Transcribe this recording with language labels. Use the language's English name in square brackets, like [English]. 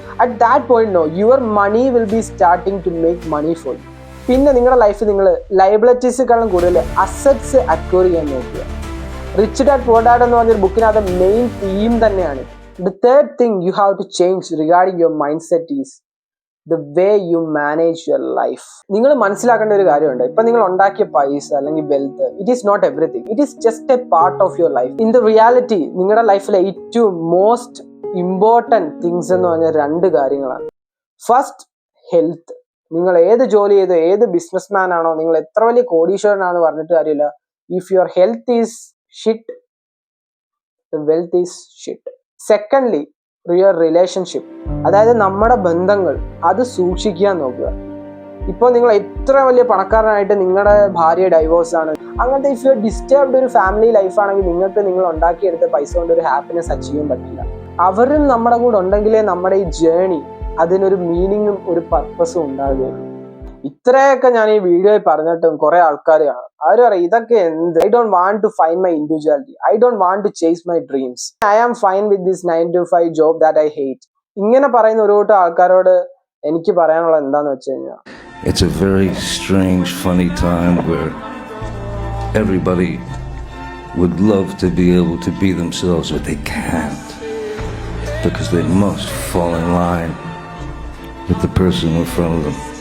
[English] At that point no your money will be starting to make money for you. [Malayalam] പിന്നെ നിങ്ങളുടെ life നിങ്ങൾ ലയബിലിറ്റീസിനെക്കാളും കൂടുതൽ assets acquire ചെയ്യാൻ നോക്കുക. [English] rich dad poor dad [Malayalam] എന്ന് പറഞ്ഞൊരു ബുക്കിനകത്ത് മെയിൻ തീം തന്നെയാണ്. [English] The third thing you have to change regarding your mind set is the way you manage your life. [Malayalam] നിങ്ങൾ മനസ്സിലാക്കേണ്ട ഒരു കാര്യമുണ്ട്. ഇപ്പൊ നിങ്ങൾ ഉണ്ടാക്കിയ പൈസ അല്ലെങ്കിൽ wealth, [English] It is not everything. It is just a part of your life. In the reality [Malayalam] നിങ്ങളുടെ ലൈഫിലെ ഏറ്റവും മോസ്റ്റ് ഇമ്പോർട്ടൻറ്റ് തിങ്സ് എന്ന് പറഞ്ഞാൽ 2 കാര്യങ്ങളാണ്. First, health. നിങ്ങൾ ഏത് ജോലി ചെയ്തോ, ഏത് ബിസിനസ്മാൻ ആണോ, നിങ്ങൾ എത്ര വലിയ കോടീശ്വരനാണെന്ന് പറഞ്ഞിട്ട് കാര്യമില്ല. [English] If your health is shit, the wealth is shit. Secondly, your relationship. [Malayalam] അതായത് നമ്മുടെ ബന്ധങ്ങൾ അത് സൂക്ഷിക്കാൻ നോക്കുക. ഇപ്പോൾ നിങ്ങൾ എത്ര വലിയ പണക്കാരനായിട്ട് നിങ്ങളുടെ ഭാര്യ ഡൈവോഴ്സ് ആണ്, അങ്ങനത്തെ [English] if you disturbed [Malayalam] ഒരു ഫാമിലി ലൈഫാണെങ്കിൽ നിങ്ങൾക്ക് നിങ്ങൾ ഉണ്ടാക്കിയെടുത്ത പൈസ കൊണ്ട് ഒരു ഹാപ്പിനെസ് അച്ചീവ് ചെയ്യാൻ പറ്റില്ല. അവരും നമ്മുടെ കൂടെ ഉണ്ടെങ്കിലേ നമ്മുടെ ഈ ജേണി അതിനൊരു മീനിങ്ങും ഒരു പർപ്പസും ഉണ്ടാകുകയുള്ളൂ. ഇത്രയൊക്കെ ഞാൻ ഈ വീഡിയോയിൽ പറഞ്ഞിട്ടും കുറെ ആൾക്കാർ അവർ പറയും ഇതൊക്കെ എന്ത്, [English] I don't want to find my individuality, I don't want to chase my dreams, I am fine with this 9 to 5 job that I hate. [Malayalam] ഇങ്ങനെ പറയുന്ന ഒരു കൂട്ടം ആൾക്കാരോട് എനിക്ക് പറയാനുള്ളത് എന്താന്ന് വെച്ച് കഴിഞ്ഞാൽ, [English] it's a very strange, funny time where everybody would love to be able to be themselves, but they can't because they must fall in line with the person in front of them.